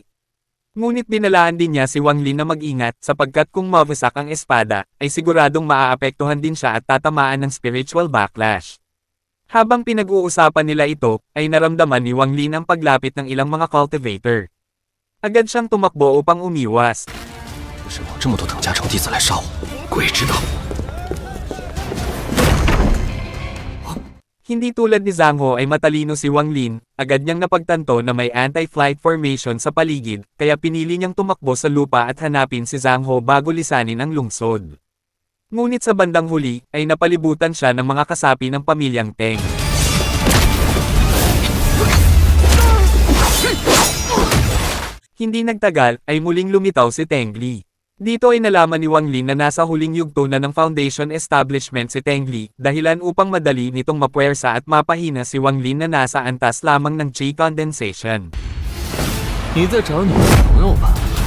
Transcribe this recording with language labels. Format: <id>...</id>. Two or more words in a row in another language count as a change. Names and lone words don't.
<tl>Ngunit binalaan din niya si Wang Lin na mag-ingat sapagkat kung mawasak ang espada, ay siguradong maaapektuhan din siya at tatamaan ng</tl> <en>spiritual backlash.</en> <tl>Habang pinag-uusapan nila ito, ay naramdaman ni Wang Lin ang paglapit ng ilang mga cultivator. Agad siyang tumakbo upang umiwas.</tl> <zh>为什么这么多等价城弟子来杀我？鬼知道。</zh> <tl>Hindi tulad ni Zhang Ho ay matalino si Wang Lin, agad niyang napagtanto na may</tl> <en>anti-flight formation</en> <tl>sa paligid, kaya pinili niyang tumakbo sa lupa at hanapin si Zhang Ho bago lisanin ang lungsod. Ngunit sa bandang huli, ay napalibutan siya ng mga kasapi ng pamilyang Teng. Hindi nagtagal, ay muling lumitaw si Teng Li. Dito ay nalaman ni Wang Lin na nasa huling yugto na ng Foundation establishment si Teng Li, dahilan upang madali nitong mapuwersa at mapahina si Wang Lin na nasa antas lamang ng Qi condensation.</tl> <zh>你在找你的朋友吧？</zh>